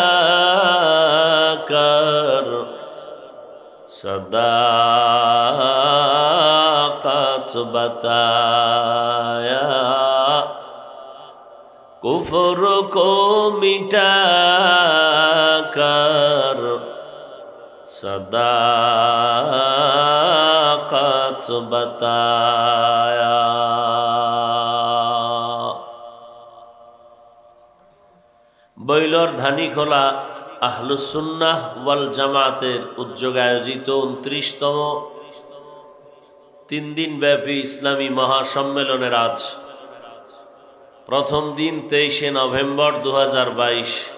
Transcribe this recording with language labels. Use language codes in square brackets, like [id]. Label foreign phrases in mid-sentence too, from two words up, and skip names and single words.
[ur] کر صداقت بتایا، کفر کو مٹا کر صداقت بتایا۔ [bn] বৈলর ধানীখোলা আহলুস সুন্নাহ ওয়াল জামাতের উদ্যোগে আয়োজিত 29তম 3 দিন ব্যাপী ইসলামী মহাসম্মেলনের আজ প্রথম দিন 23শে নভেম্বর 2022।